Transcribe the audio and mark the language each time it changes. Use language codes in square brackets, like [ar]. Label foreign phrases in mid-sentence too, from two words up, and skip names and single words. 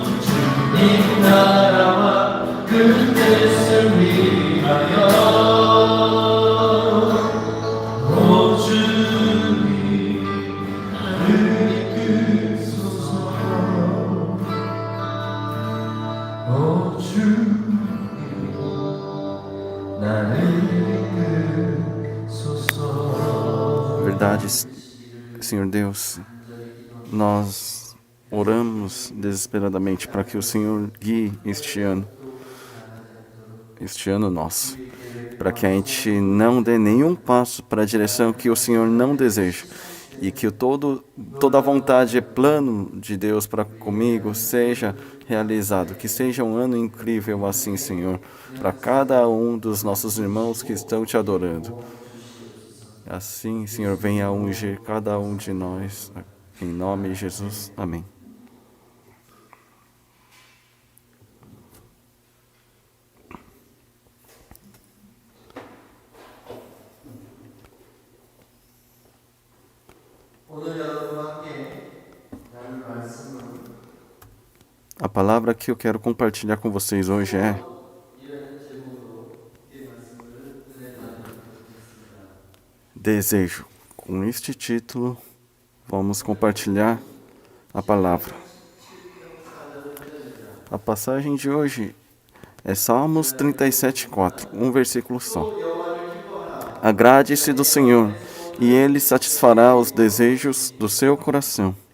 [ko] 주님 나라와 그 뜻을 위하여 오 주님 나를 이끄소서. 오 주님 나를 이끄소서. [pt] Verdade, Senhor Deus, nós oramos desesperadamente para que o Senhor guie este ano nosso, para que a gente não dê nenhum passo para a direção que o Senhor não deseja, e que toda a vontade e plano de Deus para comigo seja realizado. Que seja um ano incrível assim, Senhor, para cada um dos nossos irmãos que estão te adorando. Assim, Senhor, venha ungir cada um de nós. Em nome de Jesus. Amém. [ko] 오늘 여러분과 함께 나눌 말씀은 [pt] A palavra que eu quero compartilhar com vocês hoje é [ko] 이라는 제목으로 이 말씀을 은혜 나누도록 하겠습니다. [pt] desejo. Com este título, vamos compartilhar a palavra. A passagem de hoje é Salmos 37:4, um versículo só. Agrade-se do Senhor, e Ele satisfará os desejos do seu coração.